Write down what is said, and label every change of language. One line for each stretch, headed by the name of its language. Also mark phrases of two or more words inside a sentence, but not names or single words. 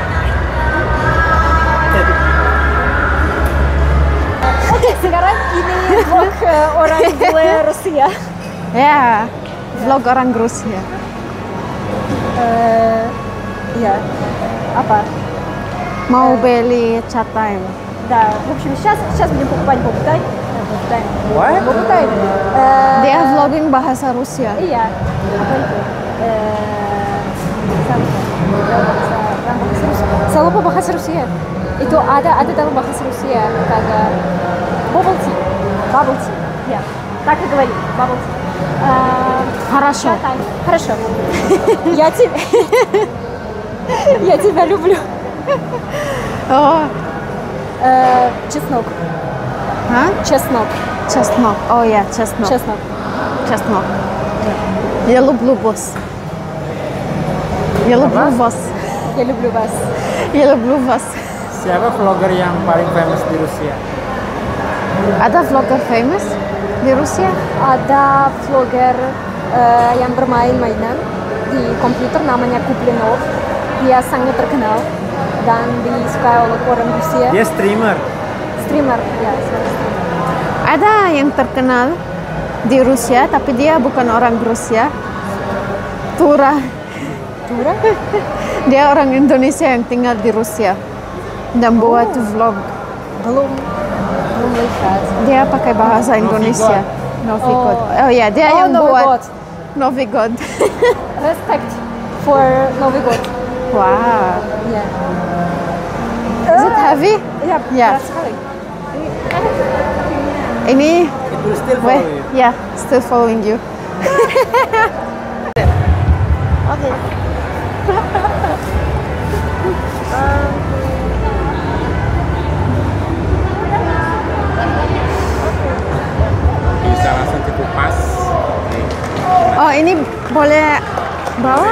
Indonesian: Oke, sekarang ini vlog orang bule Rusia. Ya, vlog orang Rusia. Iya. Apa? Mau beli chat time.
Russian: Да, в общем, сейчас будем покупать бобутай.
English: What?
Russian: Бобутай.
Indonesian: Dia vlogging bahasa Rusia. Iya. Apa itu? Saya lupa bahasa Rusia. Itu ada dalam bahasa Rusia. Kagak
English: bubble tea. Bubble tea.
Indonesian: Ya.
Russian: Так и говори.
English: Bubble tea.
Russian: Хорошо. Хорошо. Я тебя люблю. Oh, Чеснок. hah? Чеснок.
English: Chestnut. Oh ya, chestnut.
Russian: Чеснок. Chestnut. Я люблю вас. Я люблю вас. Я люблю вас. Я люблю вас.
Indonesian: Siapa vlogger yang paling famous di Rusia? Ada vlogger famous di Rusia? Ada vlogger yang bermain mainan di komputer namanya Kuplinov. Dia sangat terkenal dan disukai oleh orang Rusia. Dia streamer. Streamer, ya. Streamer. Ada yang terkenal di Rusia, tapi dia bukan orang Rusia. Tura. Tura? Dia orang Indonesia yang tinggal di Rusia dan buat vlog. Belum lihat. Dia pakai bahasa Indonesia. Novigod. Oh ya, dia yang Novi buat God. Novigod.
English: Respect for Novi God. Wow.
Indonesian: Ya.
English: Is it heavy?
Indonesian: Ya, Ya. berat sekali. Ini
English: It will still wait, follow you. yeah, still following you. Okay.
Indonesian: Bisa langsung dikupas. Oh, ini boleh bawa?